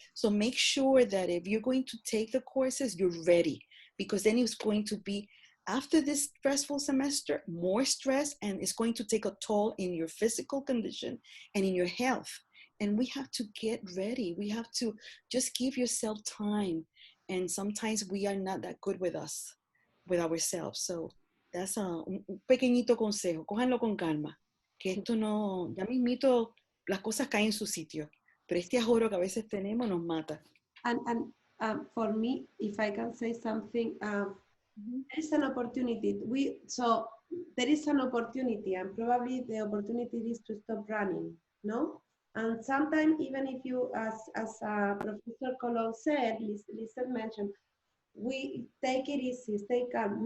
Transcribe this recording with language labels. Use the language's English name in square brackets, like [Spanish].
[English] So make sure that if you're going to take the courses, you're ready, because then it's going to be, after this stressful semester, more stress, and it's going to take a toll in your physical condition and in your health. And we have to get ready. We have to just give yourself time. And sometimes we are not that good with ourselves. So that's [Spanish] un pequeñito consejo. Cójanlo con calma. Que esto no, ya mismito, las cosas caen en su sitio. Pero este ajoro que a veces tenemos nos mata. [English] And for me, if I can say something, there is an opportunity. So there is an opportunity, and probably the opportunity is to stop running, no? And sometimes, even if you, as Professor Colón said, Lizette mentioned, we take it easy, stay calm.